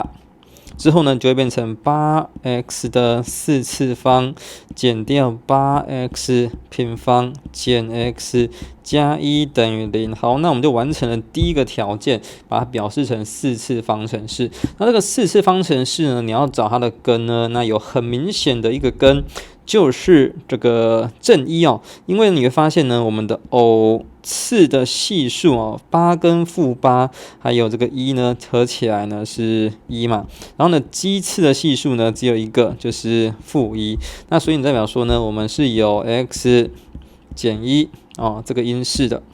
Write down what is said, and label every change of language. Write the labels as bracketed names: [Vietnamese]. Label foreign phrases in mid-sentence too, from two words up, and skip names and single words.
[Chinese] 之後呢，就會變成8x 的4次方減掉8x 平方減 x 加1等於0。好，那我們就完成了第一個條件，把它表示成四次方程式。那這個四次方程式呢，你要找它的根呢，那有很明顯的一個根，就是這個正一哦。因為你會發现呢，我們的偶次的係數哦，8跟-8，還有這個1呢，合起來呢是1嘛。然後呢，奇次的係數呢只有一個，就是-1。那所以你代表說呢，我們是有 x 減1哦，這個因式的。